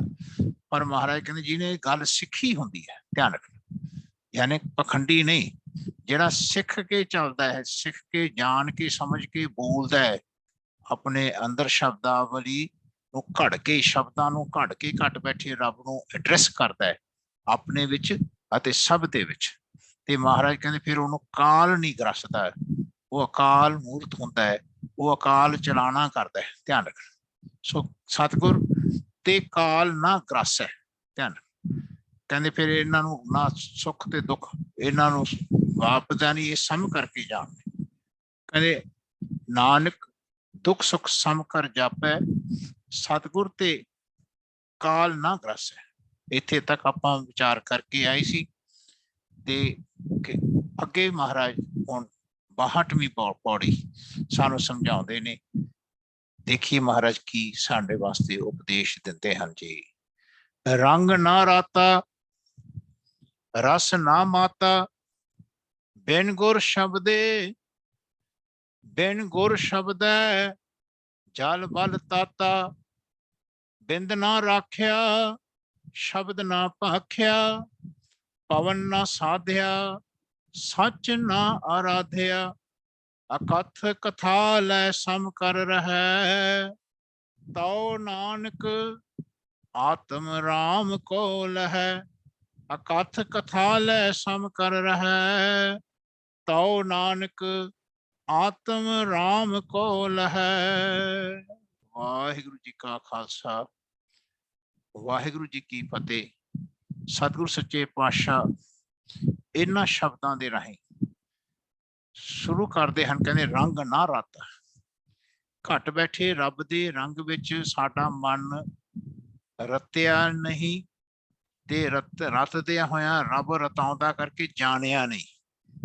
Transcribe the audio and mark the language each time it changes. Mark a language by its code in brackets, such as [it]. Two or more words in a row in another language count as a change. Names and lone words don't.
[pa] ਪਰ ਮਹਾਰਾਜ ਕਹਿੰਦੇ ਜਿਹਨੇ ਗੱਲ ਸਿੱਖੀ ਹੁੰਦੀ ਹੈ, ਧਿਆਨ ਰੱਖਣਾ, ਯਾਨੀ ਪਖੰਡੀ ਨਹੀਂ, ਜਿਹੜਾ ਸਿੱਖ ਕੇ ਚੱਲਦਾ ਹੈ, ਸਿੱਖ ਕੇ ਜਾਣ ਕੇ ਸਮਝ ਕੇ ਬੋਲਦਾ ਹੈ, ਆਪਣੇ ਅੰਦਰ ਸ਼ਬਦਾਵਲੀ ਨੂੰ ਘੜ ਕੇ, ਸ਼ਬਦਾਂ ਨੂੰ ਘੜ ਕੇ ਘਟ ਬੈਠੇ ਰੱਬ ਨੂੰ ਐਡਰੈਸ ਕਰਦਾ ਹੈ ਆਪਣੇ ਵਿੱਚ ਅਤੇ ਸਭ ਦੇ ਵਿੱਚ। ਤੇ ਮਹਾਰਾਜ ਕਹਿੰਦੇ ਫਿਰ ਉਹਨੂੰ ਕਾਲ ਨਹੀਂ ਗ੍ਰਸਦਾ, ਉਹ ਅਕਾਲ ਮੂਰਤ ਹੁੰਦਾ ਹੈ, ਉਹ ਅਕਾਲ ਚਲਾਣਾ ਕਰਦਾ ਹੈ, ਧਿਆਨ ਰੱਖਣਾ। ਸੋ ਸਤਿਗੁਰ ਤੇ ਕਾਲ ਨਾ ਗ੍ਰਸ ਹੈ, ਧਿਆਨ ਕਹਿੰਦੇ ਫਿਰ ਇਨ੍ਹਾਂ ਨੂੰ ਨਾ ਸੁਖ ਤੇ ਦੁਖ ਇਨ੍ਹਾਂ ਨੂੰ ਵਾਪਦਾ ਨਹੀਂ, ਇਹ ਸਮ ਕਰਕੇ ਜਾਣਦੇ। ਕਹਿੰਦੇ ਨਾਨਕ ਦੁਖ ਸੁਖ ਸਮ ਕਰ ਜਾਪੈ, ਸਤਿਗੁਰ ਤੇ ਕਾਲ ਨਾ ਗ੍ਰਸੈ। ਇੱਥੇ ਤੱਕ ਆਪਾਂ ਵਿਚਾਰ ਕਰਕੇ ਆਏ ਸੀ ਤੇ ਅੱਗੇ ਮਹਾਰਾਜ ਹੁਣ 62ਵੀਂ ਪਉੜੀ ਸਾਨੂੰ ਸਮਝਾਉਂਦੇ ਨੇ। ਦੇਖੀਏ ਮਹਾਰਾਜ ਕੀ ਸਾਡੇ ਵਾਸਤੇ ਉਪਦੇਸ਼ ਦਿੰਦੇ ਹਨ ਜੀ। ਰੰਗ ਨਾ ਰਾਤਾ ਰਸ ਨਾ ਮਾਤਾ, ਬਿਨ ਗੁਰ ਸ਼ਬਦੇ ਬਿਨ ਗੁਰ ਸ਼ਬਦੈ ਜਲ ਬਲ ਤਾਤਾ। ਬਿੰਦ ਨਾ ਰਾਖਿਆ ਸ਼ਬਦ ਨਾ ਭਾਖਿਆ, ਪਵਨ ਨਾ ਸਾਧਿਆ ਸਚ ਨਾ ਅਰਾਧਿਆ। ਅਕਥ ਕਥਾ ਲੈ ਸਮ ਕਰ ਰਹੈ, ਤਉ ਨਾਨਕ ਆਤਮ ਰਾਮ ਕਉ ਲਹੈ। ਅਕਥ ਕਥਾ ਲੈ ਸਮ ਕਰ ਰਹੈ, ਤਉ ਨਾਨਕ ਆਤਮ ਰਾਮ ਕਉ ਲਹੈ। ਵਾਹਿਗੁਰੂ ਜੀ ਕਾ ਖ਼ਾਲਸਾ ਵਾਹਿਗੁਰੂ ਜੀ ਕੀ ਫ਼ਤਿਹ। ਸਤਿਗੁਰੂ ਸੱਚੇ ਪਾਤਸ਼ਾਹ ਇਨ੍ਹਾਂ ਸ਼ਬਦਾਂ ਦੇ ਰਾਹੀਂ ਸ਼ੁਰੂ ਕਰਦੇ ਹਨ। ਕਹਿੰਦੇ ਰੰਗ ਨਾ ਰਤ, ਘਟ ਬੈਠੇ ਰੱਬ ਦੇ ਰੰਗ ਵਿੱਚ ਸਾਡਾ ਮਨ ਰੱਤਿਆ ਨਹੀਂ, ਤੇ ਰਤਦਿਆ ਹੋਇਆ ਰੱਬ ਰਤਾਉਂਦਾ ਕਰਕੇ ਜਾਣਿਆ ਨਹੀਂ।